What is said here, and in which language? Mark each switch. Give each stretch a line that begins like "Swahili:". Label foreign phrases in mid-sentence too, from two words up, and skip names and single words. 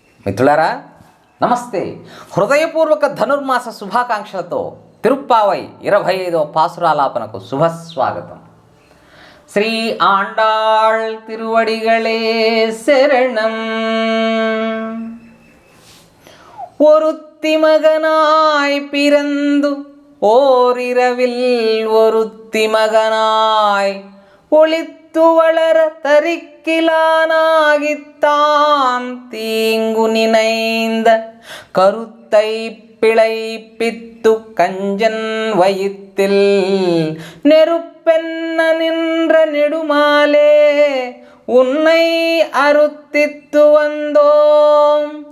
Telugu: మిత్రులారా నమస్తే. హృదయపూర్వక ధనుర్మాస శుభాకాంక్షలతో తిరుప్పావై 25వ పాసురాలాపనకు శుభస్వాగతం. శ్రీ ఆండాళ్ తిరువడిகளே శరణం.
Tamil: ஒருத்தி மகனாய் பிறந்து ஓரிரவில் ஒருத்தி மகனாய் ஒளித்து வளர தரிக்கிலானாகித்தான் தீங்கு நினைந்த கருத்தை பிழைப்பித்து கஞ்சன் வயித்தில் நெருப்பென்ன நின்ற நெடுமாலே உன்னை அறுத்தித்து வந்தோம்